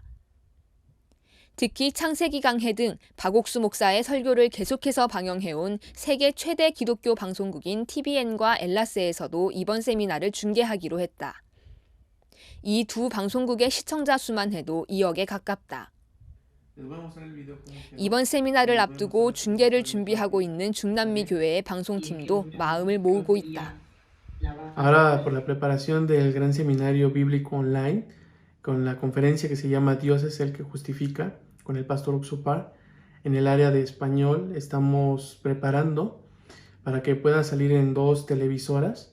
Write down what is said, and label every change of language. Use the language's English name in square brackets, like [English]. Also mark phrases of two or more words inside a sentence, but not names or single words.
[Korean] 특히 창세기 강해 등 박옥수 목사의 설교를 계속해서 방영해온 세계 최대 기독교 방송국인 TVN과 엘라스에서도 이번 세미나를 중계하기로 했다. 이 두 방송국의 시청자 수만 해도 2억에 가깝다. 이번 세미나를 앞두고 중계를 준비하고 있는 중남미 교회의 방송팀도 마음을 모으고 있다. [Spanish] Ahora por la preparación del gran seminario bíblico online con la conferencia que se llama Dios es el que justifica con el pastor Oxopar en el área de español estamos preparando para que pueda salir en 2 televisoras.